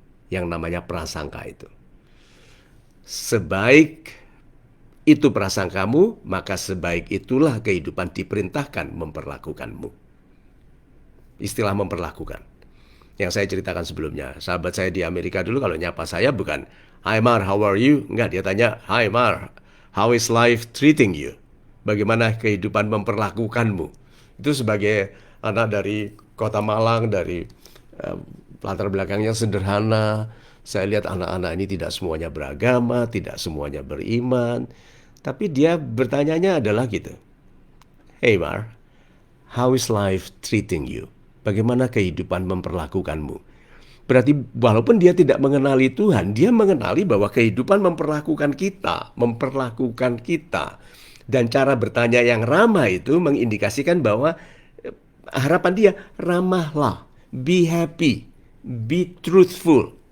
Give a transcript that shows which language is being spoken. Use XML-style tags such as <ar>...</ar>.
<id>Yang namanya prasangka itu. Sebaik itu prasangkamu, maka sebaik itulah kehidupan diperintahkan memperlakukanmu. Istilah memperlakukan. Yang saya ceritakan sebelumnya. Sahabat saya di Amerika dulu kalau nyapa saya bukan,</id> <en>"Hi Mar, how are you?"</en> <id>Enggak, dia tanya,</id> <en>"Hi Mar, how is life treating you?"</en> <id>Bagaimana kehidupan memperlakukanmu? Itu sebagai anak dari kota Malang, dari latar belakangnya sederhana. Saya lihat anak-anak ini tidak semuanya beragama, tidak semuanya beriman. Tapi dia bertanyanya adalah gitu.</id> <en>"Hey Mar, how is life treating you?"</en> <id>Bagaimana kehidupan memperlakukanmu? Berarti walaupun dia tidak mengenali Tuhan, dia mengenali bahwa kehidupan memperlakukan kita, memperlakukan kita. Dan cara bertanya yang ramah itu mengindikasikan bahwa harapan dia, ramahlah,</id> <en>be happy, be truthful.</en>